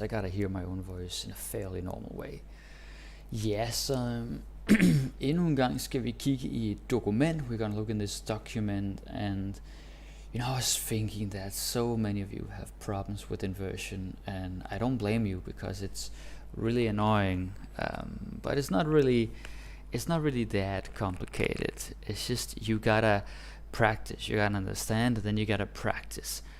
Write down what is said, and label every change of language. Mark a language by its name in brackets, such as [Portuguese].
[English] I gotta hear my own voice in a fairly normal way. [Danish] Ja, så endnu en gang skal vi kigge i et dokument. [English] We're gonna look in this document, and I was thinking that so many of you have problems with inversion, and I don't blame you because it's really annoying, but it's not really that complicated. It's just you gotta practice, you gotta understand, and then you gotta practice.